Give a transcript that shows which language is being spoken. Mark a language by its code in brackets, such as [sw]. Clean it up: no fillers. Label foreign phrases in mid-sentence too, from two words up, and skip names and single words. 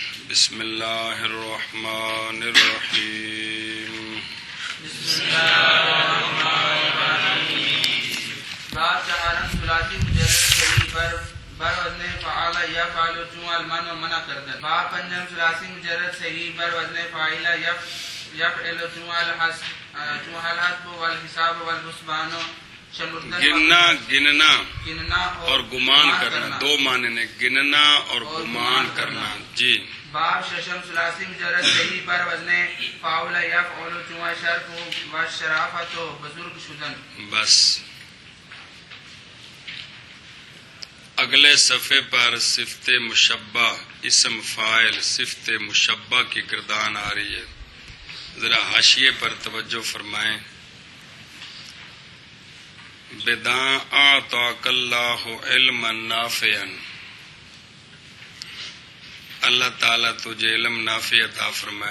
[ar] بسم اللہ الرحمن الرحیم بسم اللہ الرحمن الرحیم [fa] باب چہارم ثلاثی مجرد صحیح بر وزن فعال یفعل چون المن و منع کردن. باب پنجم ثلاثی مجرد صحیح بر وزن فاعل یفعل چون [ar] الحسب والحساب والحسبان [ur] گننا اور گمان کرنا. دو معنی نے گننا اور گمان کرنا. جی. [fa] باب ششم ثلاثی مجرد صحیح بر وزن فاعل یفعل چون شرف و شرافت و بزرگ شدن. [ur] بس اگلے صفحے پر صفت مشبہ اسم فاعل صفت مشبہ کی گردان آ رہی ہے. ذرا حاشیے پر توجہ فرمائیں. بداں [ar] اعطاک اللہ علما نافعا، [ur] اللہ تعالیٰ تجھے علم نافع عطا فرمائے.